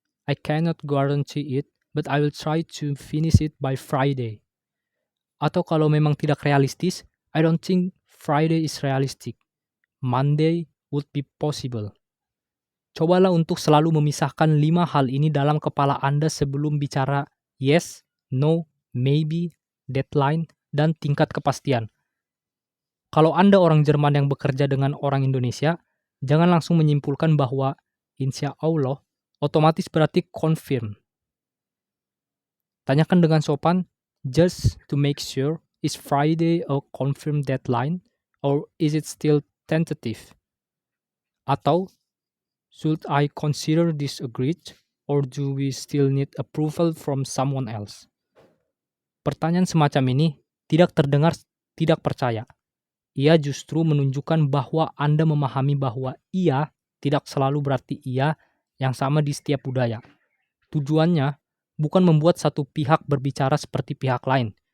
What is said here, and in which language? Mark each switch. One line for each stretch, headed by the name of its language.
English: I cannot guarantee it, but I will try to finish it by Friday.
Indonesian: Atau kalau memang tidak realistis,
English: I don't think Friday is realistic. Monday would be possible.
Indonesian: Cobalah untuk selalu memisahkan 5 hal ini dalam kepala Anda sebelum bicara
English: yes, no, maybe, deadline,
Indonesian: dan tingkat kepastian. Kalau Anda orang Jerman yang bekerja dengan orang Indonesia, jangan langsung menyimpulkan bahwa insya Allah otomatis berarti confirm. Tanyakan dengan sopan,
English: just to make sure, is Friday a confirmed deadline or is it still tentative? Atau, should I consider this agreed or do we still need approval from someone else?
Indonesian: Pertanyaan semacam ini tidak terdengar tidak percaya. Ia justru menunjukkan bahwa Anda memahami bahwa iya tidak selalu berarti iya yang sama di setiap budaya. Tujuannya bukan membuat satu pihak berbicara seperti pihak lain.